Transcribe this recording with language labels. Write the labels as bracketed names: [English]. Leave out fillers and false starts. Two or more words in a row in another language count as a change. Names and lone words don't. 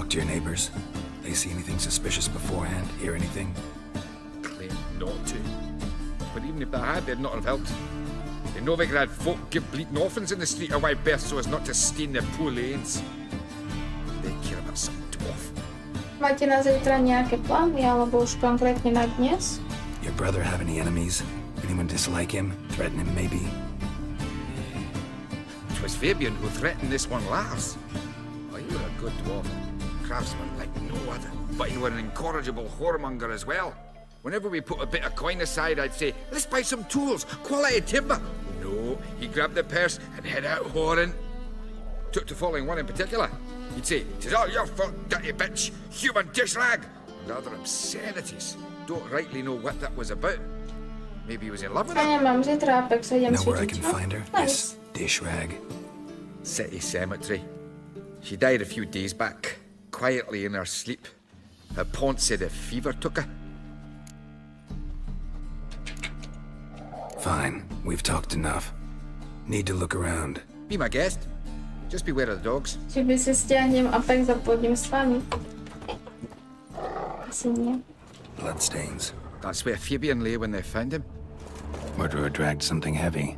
[English] Talk to your neighbors. They see anything suspicious beforehand? Hear anything? Claim not to. But even if they had, they'd not have helped. They Novigrad had folk give bleeding orphans in the street a wide berth so as not to stain their poor lanes. They care about some dwarf. [Slovak] Máte na zajtra nejaké plány, alebo už konkrétne na dnes? [English] Your brother have any enemies? Anyone dislike him? Threaten him, maybe? It was Fabian who threatened this one last. Oh, you were a good dwarf. Craftsman like no other. But you were an incorrigible whoremonger as well. Whenever we put a bit of coin aside, I'd say, let's buy some tools, quality timber. No, he grabbed the purse and head out whoring. Took to following one in particular. He'd say, "'Tis all your fault, dirty bitch, human dish rag," and other obscenities. Don't rightly know what that was about. Maybe he was in love with her. [Slovak] Ja nemám zítra Apex, idem [English] Know where I [Slovak] cvičiť. [English] can find her? Nice. This dish rag. City cemetery. She died a few days back, quietly in her sleep. Her pont said a fever took her. Fine, we've talked enough. Need to look around. Be my guest. Just beware of the dogs. [Slovak] Či by si stiahnem Apex a pôjdem s vami? Asi nie. [English] Bloodstains. That's where Fabian lay when they found him. Murderer dragged something heavy.